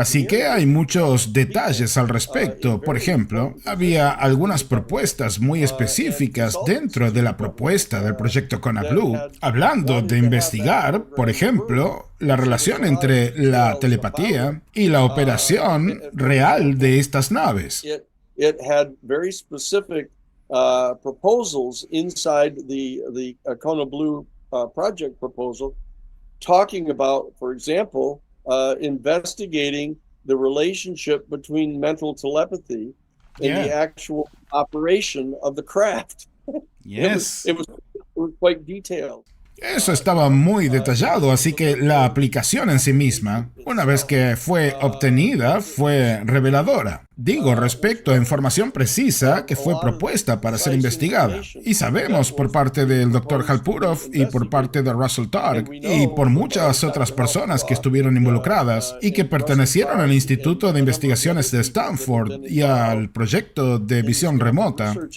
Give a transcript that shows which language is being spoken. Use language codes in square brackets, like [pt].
[es] Así que hay muchos detalles al respecto. Por ejemplo, había algunas propuestas muy específicas dentro de la propuesta del proyecto CONABLU, hablando de investigar, por ejemplo, la relación entre la telepatía y la operación real de estas naves. [en] It had very specific proposals inside the CONABLU project proposal, talking about, for example, investigating the relationship between mental telepathy and the actual operation of the craft. Yes. It was quite detailed. [es] Eso estaba muy detallado, así que la aplicación en sí misma, una vez que fue obtenida, fue reveladora. Digo, respecto a información precisa que fue propuesta para ser investigada. Y sabemos por parte del Dr. Hal Puroff y por parte de Russell Targ y por muchas otras personas que estuvieron involucradas y que pertenecieron al Instituto de Investigaciones de Stanford y al proyecto de visión remota.